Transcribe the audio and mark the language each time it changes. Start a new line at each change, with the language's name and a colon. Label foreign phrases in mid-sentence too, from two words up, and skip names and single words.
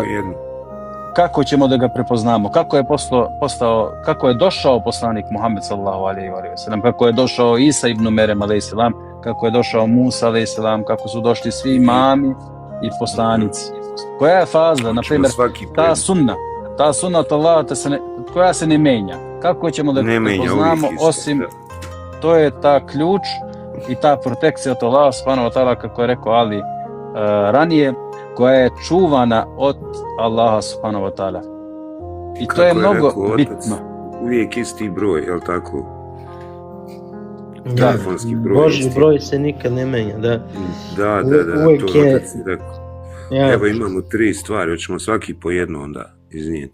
Bosnian: Kako ćemo da ga prepoznamo? Kako je došao poslanik Muhammed
Arabic: صلى الله عليه وسلم,
Bosnian: kako je došao Isa ibn Merem
Arabic: عليه السلام,
Bosnian: kako je došao Musa
Arabic: عليه السلام,
Bosnian: kako su došli svi imami i poslanici. Koja je faza, na primjer, ta sunna od Allaha koja se ne menja? Kako ćemo da prepoznamo, osim to je ta ključ i ta protekcija od Allaha
Arabic: سبحانه وتعالى,
Bosnian: kako je rekao Ali ranije, koja je čuvana od Allaha
Arabic: سبحانه وتعالى.
Bosnian: I to je mnogo bitno. Uvijek isti broj, jel tako? telefonski broj. Božji isti. broj se nikad ne menja, da. Da, Uvijek to je- otac je rekao. Ja, Evo imamo 3 stvari, hoćemo svaki po jednu onda iznijeti.